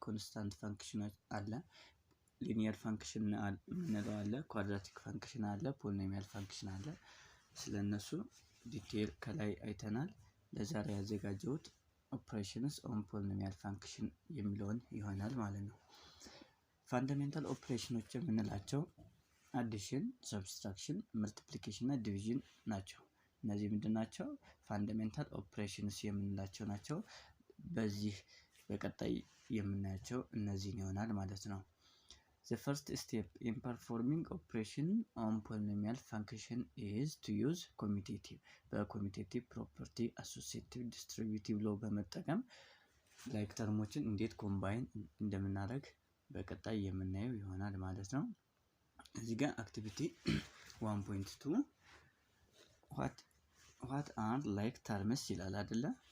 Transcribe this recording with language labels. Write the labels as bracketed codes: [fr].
[am] ኮንስታንት ፋንክሽኖች አለ፣ ሊኒየር ፋንክሽን ምንለው አለ፣ ኳድራቲክ ፋንክሽን አለ፣ ፖሊኖሚያል ፋንክሽን አለ። ስለነሱ ዲቴል ከላይ አይተናል። ለዛሬ ያዘጋጀሁት ኦፕሬሽንስ ኦን ፖሊኖሚያል ፋንክሽን የሚለውን ይሆናል ማለት ነው። ፋንዳሜንታል ኦፕሬሽኖች የምንላቸው አዲሽን፣ ሰብስትራክሽን፣ መልቲፕሊኬሽን እና ዲቪዥን ናቸው። እነዚህ ምንድናቸው? ፋንዳሜንታል ኦፕሬሽንስ የምንላቸው ናቸው። በዚህ በቀጣይ የምናያቸው እነዚህን ይሆናል ማለት ነው። [en] The first step in performing operation on polynomial function is to use commutative. [am] በኮሚቴቲቭ ፕሮፐርቲ አሶሲኤቲቭ ዲስትሪቢዩቲቭ ሎ በመጠቀም ላይክ ተርሞችን እንዴት ኮምባይን እንደምናደርግ በቀጣይ የምናየው ይሆናል ማለት ነው። እዚህ ጋር አክቲቪቲ 1.2 [en] what are like terms [am] ይላል አይደለ?